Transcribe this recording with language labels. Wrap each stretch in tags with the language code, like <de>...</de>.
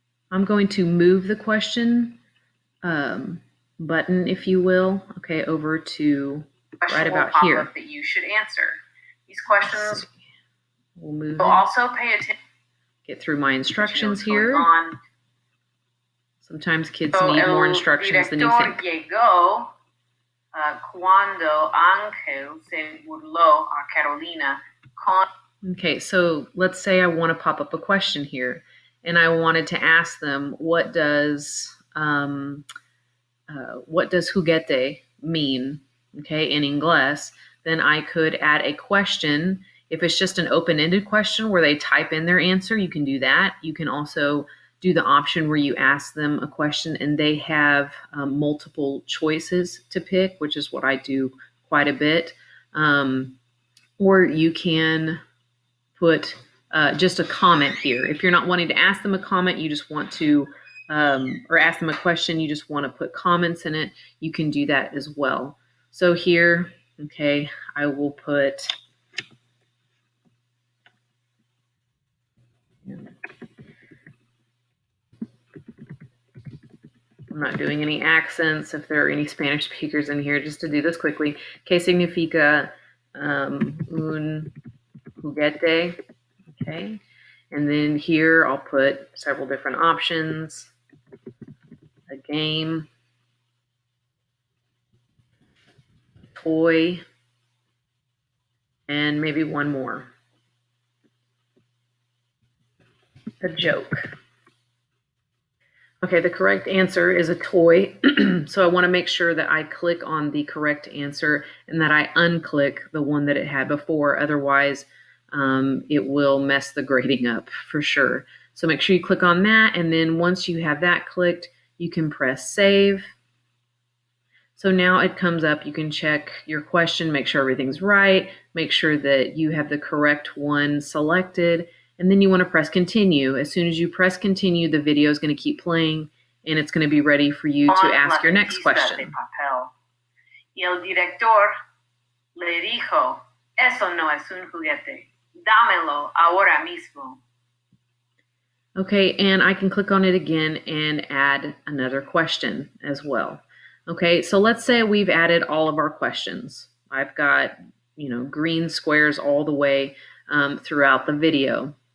<en>I'm going to move the question button, if you will, okay, over to right about here. That you should answer. These questions we'll move. We'll also pay attention. Get through my instructions here. Sometimes kids need more instructions than you think.</en> <es>Llegó cuando Ángel se burló a Carolina con.</es> <en>Okay, so let's say I want to pop up a question here, and I wanted to ask them, what does juguete mean? Okay, in English, then I could add a question. If it's just an open-ended question where they type in their answer, you can do that. You can also do the option where you ask them a question and they have multiple choices to pick, which is what I do quite a bit. Or you can put just a comment here. If you're not wanting to ask them a comment, you just want to, or ask them a question, you just want to put comments in it, you can do that as well. So here, okay, I will put, I'm not doing any accents if there are any Spanish speakers in here, just to do this quickly.</en> <es>¿Qué significa un juguete?</es> <en>Okay, and then here I'll put several different options, a game, toy, and maybe one more, a joke. Okay, the correct answer is a toy. So I want to make sure that I click on the correct answer and that I unclick the one that it had before. Otherwise, it will mess the grading up for sure. So make sure you click on that. And then once you have that clicked, you can press save. So now it comes up, you can check your question, make sure everything's right, make sure that you have the correct one selected. And then you want to press continue. As soon as you press continue, the video is going to keep playing and it's going to be ready for you to ask your next question.</en> <es>Y el director le dijo, eso no es un juguete. Dámelo ahora mismo.</es> <en>Okay, and I can click on it again and add another question as well. Okay, so let's say we've added all of our questions. I've got, green squares all the way throughout the video.</en>